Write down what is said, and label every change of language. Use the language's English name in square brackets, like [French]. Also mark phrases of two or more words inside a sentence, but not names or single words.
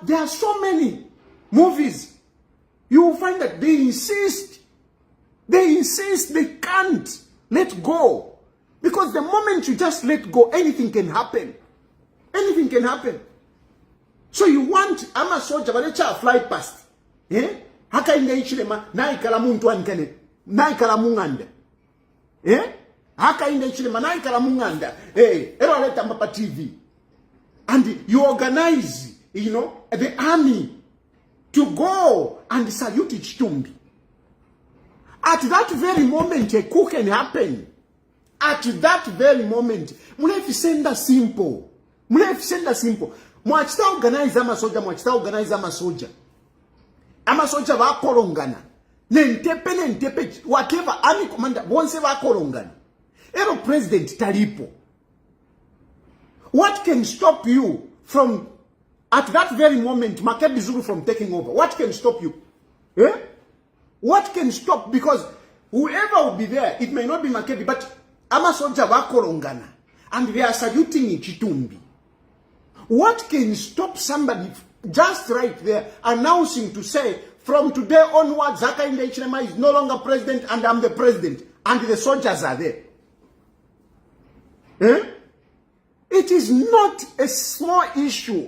[English] There are so many movies. You will find that they insist. They insist they can't let go. Because the moment you just let go, anything can happen. Anything can happen. So you want, I'm a soldier, but let's fly past. [Bemba] Haka inga ichilema, na ikala muntu ankene, na ikala munganda. Haka inga ichilema, na ikala munganda. Ero leta mbapa TV. [English] And you organize, the army to go and salute Chitumbi. At that very moment, a coup can happen. At that very moment, [Bemba] mulefi senda simple. Mulefi senda simple. Mwachita organize ama soja, mwachita organize ama soja. Ama soja wa korongana. Nentepe, [English] whatever, army commander, [Bemba] bonse wa korongana. Ero president talipo. [English] What can stop you from, at that very moment, Makebi Zulu from taking over? What can stop you? What can stop? Because whoever will be there, it may not be Makebi, but [Bemba] ama soja wa korongana. [English] And they are saluting Chitumbi. What can stop somebody just right there announcing to say, from today onwards, Hakainde Hichilema is no longer president and I'm the president. And the soldiers are there. It is not a small issue.